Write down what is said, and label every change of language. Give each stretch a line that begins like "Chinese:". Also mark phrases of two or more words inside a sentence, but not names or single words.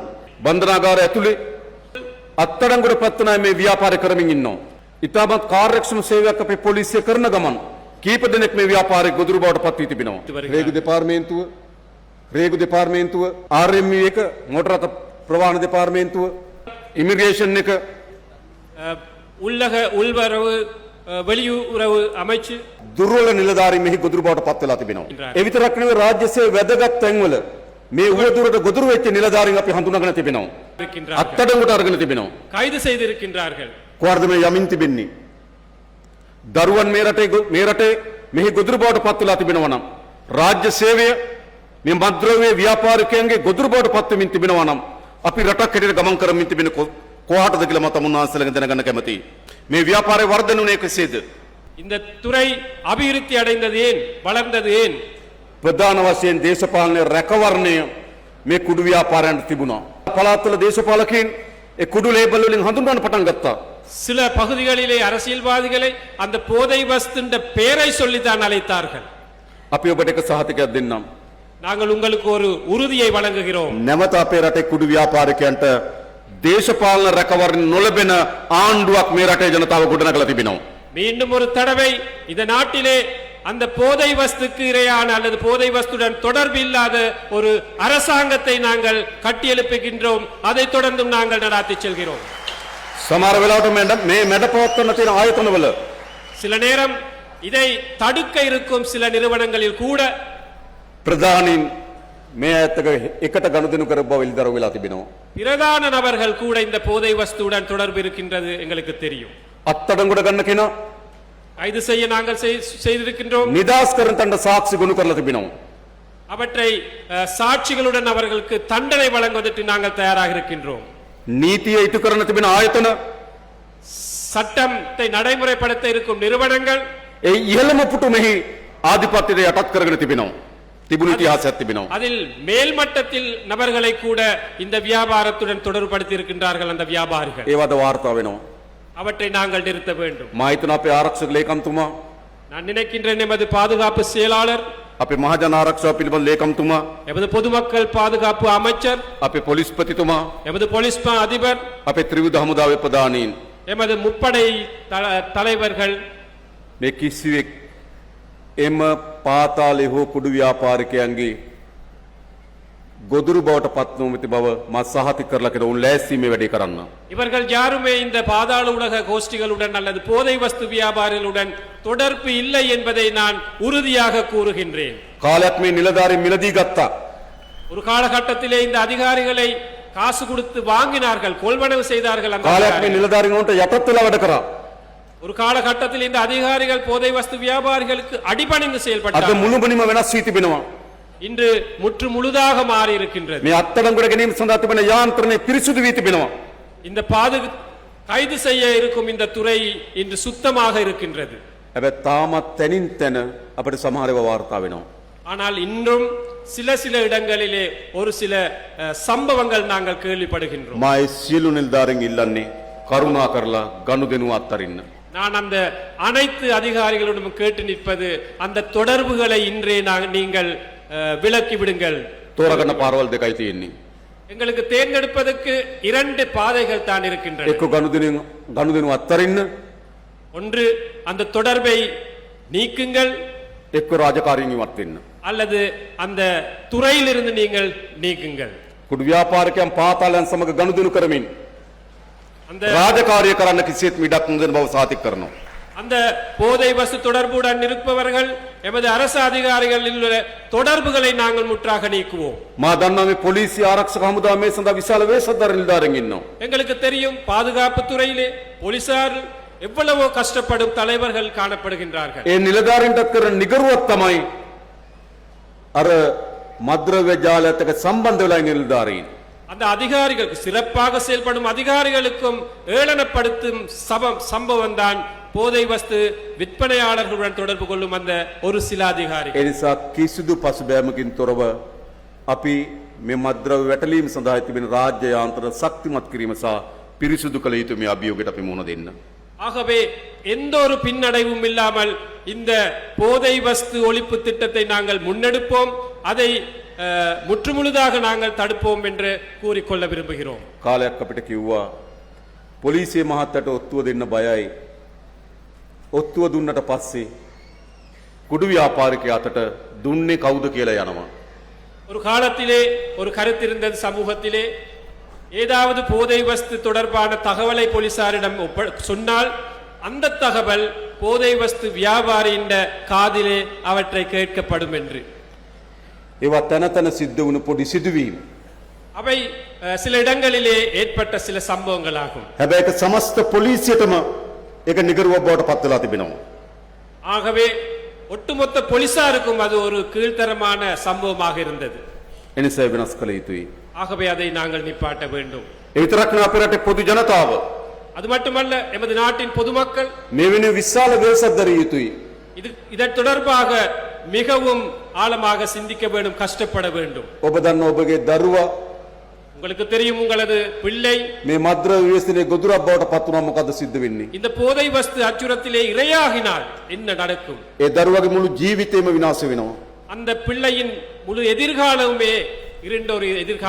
Sinhala: බන්ධනාගාර ඇතුලේ අත්අඩංගුවට පත්වන මේ ව්‍යාපාරය කරමින් ඉන්නවා. ඉතාමත් කාර්යක්ෂම සේවයක් අපේ පොලිසිය කරන ගමන් කීප දෙනෙක් මේ ව්‍යාපාරයේ ගොදුරු බවට පත් වී තිබෙනවා. රේගු දෙපාර්තමේන්තුව, RMU එක, මොටර රථ ප්‍රවාහන දෙපාර්තමේන්තුව, ඉමිග්‍රේෂන් එක,
Tamil: உள்ளக உள்வரவு வெளியுறவு அமைச்சு
Sinhala: දුර්වල නිලධාරීන් මෙහි ගොදුරු බවට පත් වෙලා තිබෙනවා. ඒ විතරක් නෙවෙයි රාජ්‍ය සේවයේ වැදගත් තැන්වල මේ උවදුරට ගොදුරු වෙච්ච නිලධාරීන් අපි හඳුනාගෙන තිබෙනවා. අත්අඩංගුවට අරගෙන තිබෙනවා.
Tamil: கைது செய்திருக்கின்றார்கள்.
Sinhala: කොහොමද මේ යමින් තිබෙන්නේ? දරුවන් මේ රටේ මෙහි ගොදුරු බවට පත් වෙලා තිබෙනවා නම්, රාජ්‍ය සේවය මේ මද්ද්‍රව්‍ය ව්‍යාපාරිකයන්ගේ ගොදුරු බවට පත් වෙමින් තිබෙනවා නම්, අපි රටක් හැටියට ගමන් කරමින් තිබෙන කොහාටද කියලා මම තමුන්නාන්සලගෙන් දැනගන්න කැමතියි. මේ ව්‍යාපාරය වර්ධනුනේ කෙසේද?
Tamil: இந்த துறை அபிவிருத்தி அடைந்தது ஏன், வளர்ந்தது ஏன்?
Sinhala: ප්‍රධාන වශයෙන් දේශපාලන රැකවරණය මේ කුඩු ව්‍යාපාරයන්ට තිබුණා. පළාත්වල දේශපාලකයන් ඒ කුඩු ලේබල් වලින් හඳුන්වන්න පටන් ගත්තා.
Tamil: சில பகுதிகளிலே அரசியல்வாதிகளை அந்த போதை வஸ்துன்ற பெயரை சொல்லித்தான் அழைத்தார்கள்.
Sinhala: අපි ඔබට එක සහතිකයක් දෙන්නම්.
Tamil: நாங்கள் உங்களுக்கு ஒரு உறுதியை வழங்குகிறோம்.
Sinhala: නැවත අපේ රටේ කුඩු ව්‍යාපාරිකයන්ට දේශපාලන රැකවරණ නොලැබෙන ආණ්ඩුවක් මේ රටේ ජනතාව ගොඩනගලා තිබෙනවා.
Tamil: மீண்டும் ஒரு தடவை இந்த நாட்டிலே அந்த போதை வஸ்துக்கு இரையான அல்லது போதை வஸ்துடன் தொடர்பு இல்லாத ஒரு அரசாங்கத்தை நாங்கள் கட்டியெழுப்புகின்றோம். அதை தொடர்ந்தும் நாங்கள் நடாத்தி செல்கிறோம்.
Sinhala: සමහර වෙලාවට මේ මැඩපවත්වන තියෙන ආයතනවල
Tamil: சில நேரம் இதை தடுக்க இருக்கும் சில நிறுவனங்களில் கூட
Sinhala: ප්‍රධානීන් මේ ඇත්තක එකට ගනුදෙනු කර බව ඉල්දරව වෙලා තිබෙනවා.
Tamil: பிரதான நபர்கள் கூட இந்த போதை வஸ்துடன் தொடர்பு இருக்கின்றது எங்களுக்கு தெரியும்.
Sinhala: අත්අඩංගුවට ගන්න කෙනා
Tamil: கைது செய்ய நாங்கள் செய்திருக்கின்றோம்.
Sinhala: නිදාස් කරන තණ්ඩ සාක්ෂි ගොනු කරලා තිබෙනවා.
Tamil: அவற்றை சாட்சிகளுடன் அவர்களுக்கு தண்டனை வழங்குவதற்கு நாங்கள் தயாராக இருக்கின்றோம்.
Sinhala: නීතිය ඉටු කරන තිබෙන ආයතන,
Tamil: சட்டத்தை நடைமுறைப்படுத்த இருக்கும் நிறுவனங்கள்
Sinhala: ඒ ඉහළම පුටු මෙහි ආධිපත්‍යයට යටත් කරගෙන තිබෙනවා. තිබුණු ඉතිහාසයක් තිබෙනවා.
Tamil: அதில் மேல்மட்டத்தில் நபர்களை கூட இந்த வியாபாரத்துடன் தொடர்புபடுத்தி இருக்கின்றார்கள் அந்த வியாபாரிகள்.
Sinhala: ඒවද වාර්තා වෙනවා.
Tamil: அவற்றை நாங்கள் நிறுத்த வேண்டும்.
Sinhala: මා හිතන අපේ ආරක්ෂක ලේකම්තුමා,
Tamil: நான் நினைக்கின்றேன் எமது பாதுகாப்பு செயலாளர்,
Sinhala: අපේ මහජන ආරක්ෂාව පිළිබඳ ලේකම්තුමා,
Tamil: எமது பொதுமக்கள் பாதுகாப்பு அமைச்சர்,
Sinhala: අපේ පොලිස්පතිතුමා,
Tamil: எமது போலீஸ் அதிபர்,
Sinhala: අපේ ත්‍රිවිධ හමුදාවේ ප්‍රධානීන්,
Tamil: எமது முப்படை தலைவர்கள்
Sinhala: මේ කිසිවෙක් එම පාතාලේ හෝ කුඩු ව්‍යාපාරිකයන්ගේ ගොදුරු බවට පත් නොමැති බව මා සහතික කරලා කියන උන් ලෑස්ති මේ වැඩේ කරන්න.
Tamil: இவர்கள் யாருமே இந்த பாதாள உலக கோஷ்டிகளுடன் அல்லது போதை வஸ்து வியாபாரிகளுடன் தொடர்பு இல்லை என்பதை நான் உறுதியாக கூறுகின்றேன்.
Sinhala: කාලයක් මේ නිලධාරීන් මිලදී ගත්තා.
Tamil: ஒரு காலகட்டத்திலே இந்த அதிகாரிகளை காசு கொடுத்து வாங்கினார்கள், கொள்வனவு செய்தார்கள். அந்த
Sinhala: කාලයක් මේ
Tamil: அதிகாரிகள்.
Sinhala: නිලධාරීන් උන්ට යටත් වෙලා වැඩ කරා.
Tamil: ஒரு காலகட்டத்தில் இந்த அதிகாரிகள் போதை வஸ்து வியாபாரிகளுக்கு அடிபணிந்து
Sinhala: අද
Tamil: செயல்பட்டார்கள்.
Sinhala: මුළුමනින්ම වෙනස් වී තිබෙනවා.
Tamil: இன்று முற்று முழுதாக மாறி இருக்கின்றது.
Sinhala: මේ අත්අඩංගුවට ගැනීම සඳහා තිබෙන යාන්ත්‍රණය පිරිසුදු වී තිබෙනවා.
Tamil: இந்த கைது செய்ய இருக்கும் இந்த துறை இன்று சுத்தமாக இருக்கின்றது.
Sinhala: හැබැයි තාමත් තැනින් තැන අපිට සමහර ඒවා වාර්තා වෙනවා.
Tamil: ஆனால் இன்றும் சில இடங்களிலே ஒரு சில சம்பவங்கள் நாங்கள் கேள்விப்படுகின்றோம்.
Sinhala: මා ඒ සියලු නිලධාරීන් ඉල්ලන්නේ කරුණා කරලා ගනුදෙනුව අත්හරින්න.
Tamil: நான் அந்த அனைத்து அதிகாரிகளிடம் கேட்டு நிற்பது, அந்த தொடர்புகளை இன்றே நீங்கள் விலக்கி விடுங்கள்.
Sinhala: තෝරගන්න පාරවල් දෙකයි තියෙන්නේ.
Tamil: எங்களுக்கு தேர்ந்தெடுப்பதற்கு 2 பாதைகள் தான் இருக்கின்றன.
Sinhala: එක්ක ගනුදෙනුව අත්හරින්න,
Tamil: ஒன்று அந்த தொடர்பை நீக்குங்கள்,
Sinhala: එක්ක රාජකාරීන් ඉවත් වෙන්න.
Tamil: அல்லது அந்த துறையிலிருந்து நீங்கள் நீக்குங்கள்.
Sinhala: කුඩු ව්‍යාපාරිකයන් පාතාලයන් සමග ගනුදෙනු කරමින්
Tamil: அந்த
Sinhala: රාජකාරිය කරන්න කිසිත් මිඩක් නොදෙන බව සාතික කරනවා.
Tamil: அந்த போதை வஸ்து தொடர்புடன் இருப்பவர்கள் எமது அரசு அதிகாரிகளில் உள்ள தொடர்புகளை நாங்கள் முற்றாக நீக்குவோம்.
Sinhala: මා දන්නවා මේ පොලිසිය ආරක්ෂක හමුදාව මේ සඳහා විශාල වේශධාර නිලධාරීන් ඉන්නවා.
Tamil: எங்களுக்கு தெரியும் பாதுகாப்பு துறையிலே போலீசார் எவ்வளவோ கஷ்டப்படும் தலைவர்கள் காணப்படுகின்றார்கள்.
Sinhala: ඒ නිලධාරීන්ට කරන නිගරුවක් තමයි අර මද්‍රව්‍ය ජාලයත් එක්ක සම්බන්ධ වෙලා ඉන්න නිලධාරීන්.
Tamil: அந்த அதிகாரிகளுக்கு, சிறப்பாக செயல்படும் அதிகாரிகளுக்கும் ஏளனப்படுத்தும் சம்பவம் தான் போதை வஸ்து விற்பனையாளர்களுடன் தொடர்பு கொள்ளும் அந்த ஒரு சில அதிகாரிகள்.
Sinhala: ඒ නිසා කිසිදු පසුබෑමකින් තොරව අපි මේ මද්‍රව්‍ය වැටලීම සඳහා තිබෙන රාජ්‍ය යාන්ත්‍රණ ශක්තිමත් කිරීම සහ පිරිසුදු කළ යුතු මේ අභියෝගයට අපි මුහුණ දෙන්න.
Tamil: ஆகவே எந்த ஒரு பின்னடைவும் இல்லாமல் இந்த போதை வஸ்து ஒழிப்பு திட்டத்தை நாங்கள் முன்னெடுப்போம், அதை முற்றுமுழுதாக நாங்கள் தடுப்போம் என்று கூறிக்கொள்ள விரும்புகிறோம்.
Sinhala: කාලයක් අපිට කිව්වා පොලිසිය මහත්තයට ඔත්තුව දෙන්න බයයි. ඔත්තුව දුන්නට පස්සේ කුඩු ව්‍යාපාරිකයා අතට දුන්නේ කවුද කියලා යනවා.
Tamil: ஒரு காலத்திலே ஒரு கருத்து இருந்தது சமூகத்திலே, ஏதாவது போதை வஸ்து தொடர்பான தகவலை போலீசாரிடம் சொன்னால் அந்த தகவல் போதை வஸ்து வியாபாரியின் காதிலே அவற்றை கேட்கப்படும் என்று.
Sinhala: ඒවා තැන තැන සිද්ධ වුණු පොඩි සිදුවීම්.
Tamil: அவை சில இடங்களிலே ஏற்பட்ட சில சம்பவங்களாகும்.
Sinhala: හැබැයි ඒක සමස්ත පොලිසියටම ඒක නිගරුවක් බවට පත් වෙලා තිබෙනවා.
Tamil: ஆகவே ஒட்டுமொத்த போலீசாருக்கும் அது ஒரு கீழ்த்தரமான சம்பவமாக இருந்தது.
Sinhala: එනිසා වෙනස් කළ යුතුයි.
Tamil: ஆகவே அதை நாங்கள் நிப்பாட்ட வேண்டும்.
Sinhala: ඒ විතරක් නෙවෙයි අපේ රටේ පොදු ජනතාව
Tamil: அது மட்டுமல்ல, எமது நாட்டின் பொதுமக்கள்
Sinhala: මේ වෙනුවෙන් විශාල වෙනසක් දරිය යුතුයි.
Tamil: இதன் தொடர்பாக மிகவும் ஆழமாக சிந்திக்க வேண்டும், கஷ்டப்பட வேண்டும்.
Sinhala: ඔබ දන්න ඔබගේ දරුවා
Tamil: உங்களுக்கு தெரியும், உங்களது பிள்ளை
Sinhala: මේ මද්‍රව්‍ය ව්‍යසනයේ ගොදුරක් බවට පත් වුණා මොකද සිද්ධ වෙන්නේ?
Tamil: இந்த போதை வஸ்து அச்சுறுத்தலே இரையாகினால் என்ன நடக்கும்?
Sinhala: ඒ දරුවාගේ මුළු ජීවිතේම විනාශ වෙනවා.
Tamil: அந்த பிள்ளையின் முழு எதிர்காலமே இருண்ட ஒரு எதிர்காலம்.